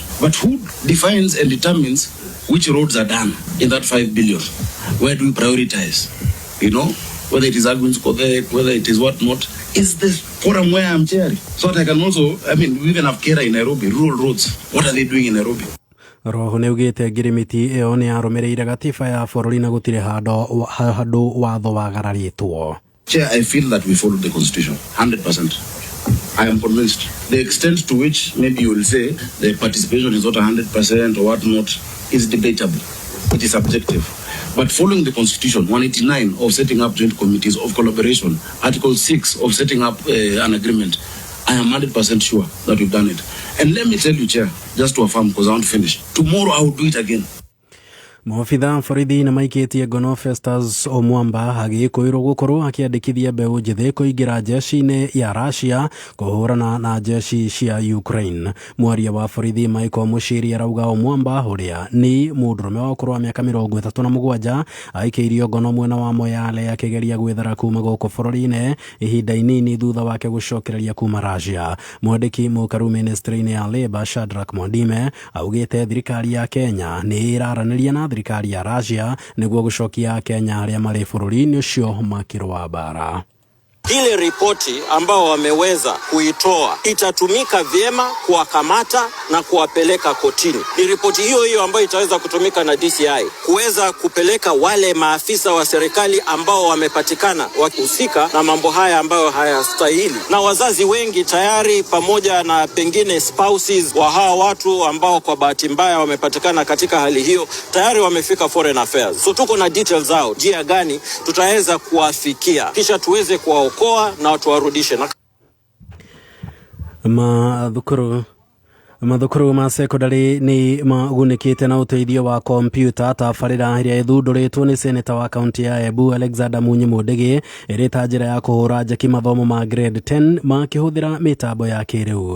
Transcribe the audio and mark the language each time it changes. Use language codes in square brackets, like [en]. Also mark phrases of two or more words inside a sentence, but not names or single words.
[en] But who defines and determines which roads are done in that 5 billion? Where do we prioritize? You know, whether it is Agwins, whether it is what not, is the forum where I'm chairing. So that I can also, we even have Kera in Nairobi, rural roads. What are they doing in Nairobi? [ki] Roho nĩ ugĩte ngirimiti ĩyo nĩ yarũmĩrĩire gatiba ya bũrũri na gũtirĩ handũ watho wagararĩtwo. [en] Chair, I feel that we follow the constitution 100%. I am convinced. The extent to which maybe you will say the participation is not 100% or what not is debatable. It is subjective. But following the constitution, 189 of setting up joint committees of collaboration, Article 6 of setting up an agreement, I am 100% sure that we've done it. And let me tell you, Chair, just to affirm, because I want to finish, tomorrow I will do it again. [ki] Mobitha borithi na maikitie ngono Festus Omwamba agĩkwĩrwo gũkorwo akĩandĩkithia mbeũ njĩthĩ kũingĩra jeshi-inĩ ya Russia kũhũrana na jeshi cia Ukraine. Mwaria wa borithi Michael Muchiri arauga Omwamba ũrĩa nĩ mũndũrũme wa ũkũrũ wa mĩaka 37 aikĩirio ngono mwena wa Moyale akĩgeria gwĩthara kuma gũkũ bũrũri-inĩ ihinda inini thutha wake gũcokereria kuma Russia. Mwandĩki mũkaru ministry-inĩ ya Labour Shadrack Mwandime augĩte thirikari ya Kenya nĩ ĩraranĩria na thirikari ya Russia nĩguo gũcokia Kenya arĩa marĩ bũrũri-inĩ ũcio makĩrũa bara. [sw] Ile ripoti ambao wameweza kuitoa itatumika vyema kuwakamata na kuwapeleka kotini. Ni ripoti hiyo hiyo ambayo itaweza kutumika na DCI kuweza kupeleka wale maafisa wa serikali ambao wamepatikana wakihusika na mambo haya ambayo hayastahili. Na wazazi wengi tayari pamoja na pengine spouses wa hawa watu ambao kwa bahati mbaya wamepatikana katika hali hiyo tayari wamefika Foreign Affairs. So tuko na details zao, njia gani tutaweza kuwafikia kisha tuweze kuwaokoa na watu warudishe. [ki] Mathukuru ma secondary ni magunĩkĩte na ũteithio wa kompyuta. Tabarĩra ĩrĩa ĩthundũrĩtwo nĩ seneta wa kaunti ya Embu Alexander Munyi Mũndĩgĩ ĩrĩ ta njĩra ya kũhũra njeki mathomo ma grade 10 makĩhũthĩra mĩtambo ya kĩrĩu.